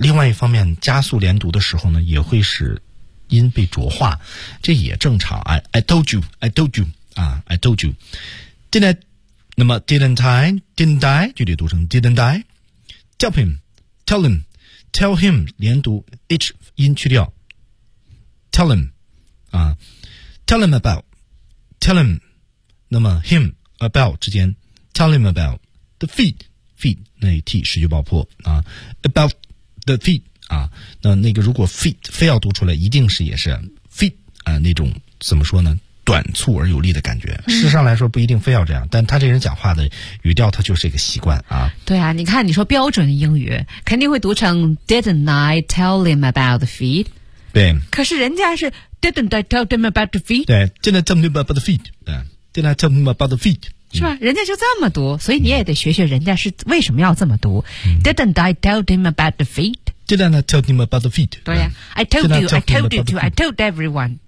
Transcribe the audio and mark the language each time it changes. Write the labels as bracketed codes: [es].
[zh] 另外一方面，加速连读的时候呢，也会使音被浊化，这也正常。 [en] I told you, I told you, I told you, didn't I? [zh] 那么 [en] didn't I, didn't I, [zh] 具体读成 [en] didn't I, tell him, tell him, tell him, [zh] 连读 h 音去掉 [en] tell him, 啊 tell him about, tell him, [zh] 那么 him, about 之间 [en] tell him about, the feet, feet, [zh] 那 t 失去爆破啊 [en] about the feet, [zh] 啊那个如果 feet 非要读出来一定是也是 feet, 啊那种怎么说呢短促而有力的感觉，事实上来说不一定非要这样，但他这人讲话的语调他就是一个习惯啊。对啊，你看你说标准的英语肯定会读成 [en] Didn't I tell him about the feet? [zh] 对。可是人家是 [en] Didn't I tell him about the feet? 对 ,Didn't I tell him about the feet? 对 ,Didn't I tell him about the feet? [zh] 是吧，人家就这么读，所以你也得学学人家是为什么要这么读。 [en] Didn't I tell him about the feet? Didn't I tell him about the feet? [zh] 对啊 [en] ,I told you, I told you to, I told everyone.